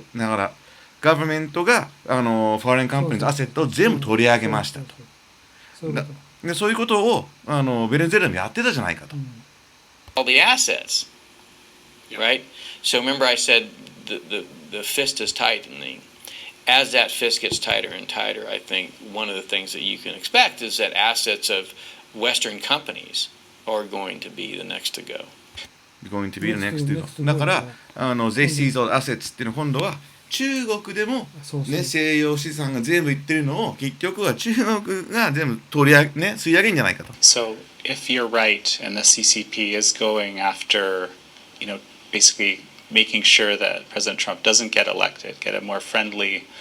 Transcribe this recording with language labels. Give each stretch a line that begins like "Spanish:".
Japanese: だから、government が
English: foreign companies
Japanese: のアセットを全部取り上げましたと。でそういうことをベネズエラもやってたじゃないかと。
English: All the assets, right? So remember I said the fist is tightening. As that fist gets tighter and tighter, I think one of the things that you can expect is that assets of Western companies are going to be the next to go. Going to be the next to go.
Japanese: だから
English: they seize all assets
Japanese: っていうのは今度は中国でも、ね、西洋資産が全部いってるのを結局は中国が全部吸い上げるんじゃないかと。
English: So if you're right and the CCP is going after, basically making sure that President Trump doesn't get elected, get a more friendly